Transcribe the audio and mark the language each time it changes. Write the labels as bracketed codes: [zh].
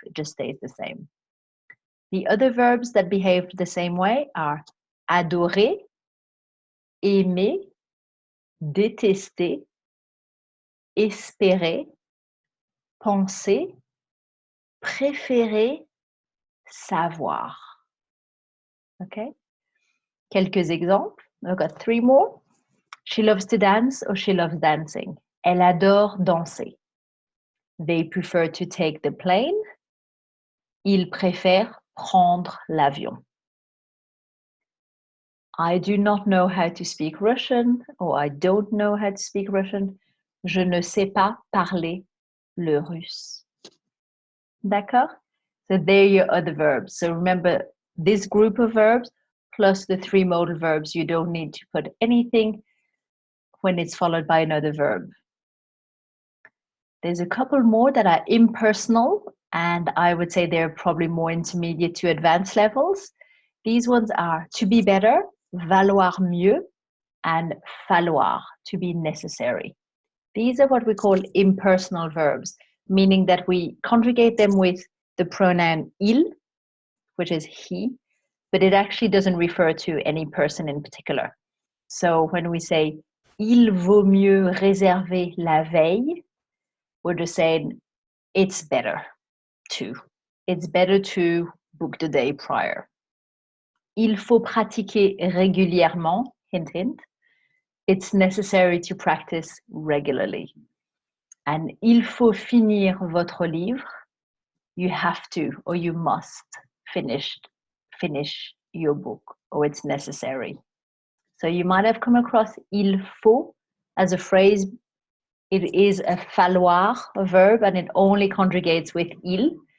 [en] It just stays the same. The other verbs that behave the same way are adorer, aimer, détester, espérer, penser, préférer, savoir. Okay? [fr] Quelques exemples. [en] I've got three more. She loves to dance or she loves dancing. [fr] Elle adore danser. [en] They prefer to take the plane. [fr] Ils préfèrent prendre l'avion. [en] I do not know how to speak Russian, or I don't know how to speak Russian. [fr] Je ne sais pas parler le russe. D'accord? [en] So there are your other verbs. So remember this group of verbs plus the three modal verbs. You don't need to put anything when it's followed by another verb. There's a couple more that are impersonal, and I would say they're probably more intermediate to advanced levels. These ones are to be better, vouloir mieux, and falloir, to be necessary. These are what we call impersonal verbs, meaning that we conjugate them with the pronoun il, which is he, but it actually doesn't refer to any person in particular. So when we say [fr] il vaut mieux réserver la veille, [en] we're just saying it's better to. It's better to book the day prior. [fr] Il faut pratiquer régulièrement, [en] hint, hint. It's necessary to practice regularly. [fr] And il faut finir votre livre. [en] You have to or you must finish your book, or it's necessary. So you might have come across il faut as a phrase. It is a falloir verb and it only conjugates with il.